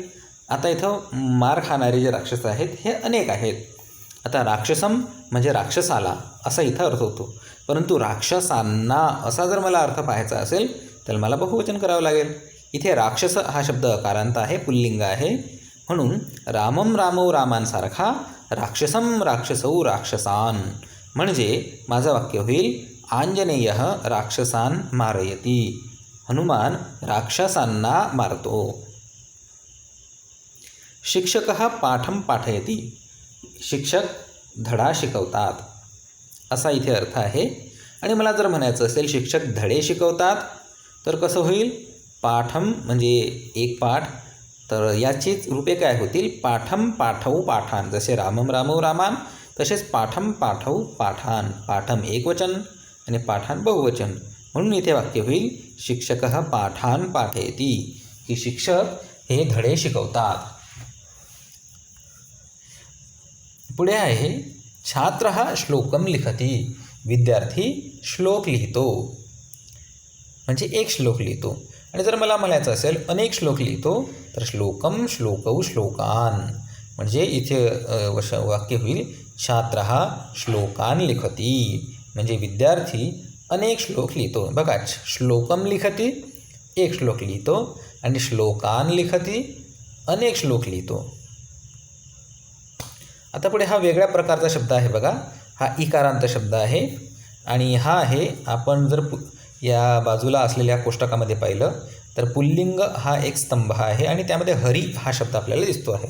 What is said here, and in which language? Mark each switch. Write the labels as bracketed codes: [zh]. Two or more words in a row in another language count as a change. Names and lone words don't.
[mr] आता इथं मार खाणारे जे राक्षस आहेत हे अनेक आहेत. आता राक्षसम म्हणजे राक्षसाला असा इथं अर्थ होतो, परंतु राक्षसांना असा जर मला अर्थ पाहायचा असेल तर मला बहुवचन करावं लागेल. इथे राक्षस हा शब्द अकारांत आहे, पुल्लिंग आहे, म्हणून रामम, रामौ, रामांसारखा राक्षसम, राक्षसौ, राक्षसान. म्हणजे माझं वाक्य होईल [sa] आंजनेयः राक्षसान् मारयति. [mr] हनुमान राक्षसांना मारतो. [sa] शिक्षकः पाठं पाठयति. [mr] शिक्षक धडा शिकवतात असा इथे अर्थ आहे. आणि मला जर म्हणायचं असेल शिक्षक धडे शिकवतात तर कसं होईल. पाठम म्हणजे एक पाठ, तर याचीच रूपे काय होतील पाठम, पाठौ, पाठान. जसे रामम, रामौ, रामान तसेच पाठम, पाठौ, पाठान. पाठम एकवचन आणि पाठान बहुवचन. म्हणून इथे वाक्य होईल [sa] शिक्षकः पाठान पाठयति, [mr] की शिक्षक हे धडे शिकवतात. पुढे आहे [sa] छात्रः श्लोकं लिखति. [mr] विद्यार्थी श्लोक लिहितो, म्हणजे एक श्लोक लिहितो. आणि जर मला म्हणायचं असेल अनेक श्लोक लिहितो तर श्लोकम श्लोकौ श्लोकान, म्हणजे इथे वाक्य होईल [sa] छात्रः श्लोकान लिखति, [mr] म्हणजे विद्यार्थी अनेक श्लोक लिहितो. बघा, [sa] श्लोकम लिखति [mr] एक श्लोक लिहितो आणि [sa] श्लोकान लिखति [mr] अनेक श्लोक लिहितो. आता पुढे हा वेगळ्या प्रकारचा शब्द आहे बघा. हा इकारांत शब्द आहे आणि हा आहे, आपण जर या बाजूला असलेल्या कोष्टकामध्ये पाहिलं तर पुल्लिंग हा एक स्तंभ आहे आणि त्यामध्ये हरी हा शब्द आपल्याला दिसतो आहे.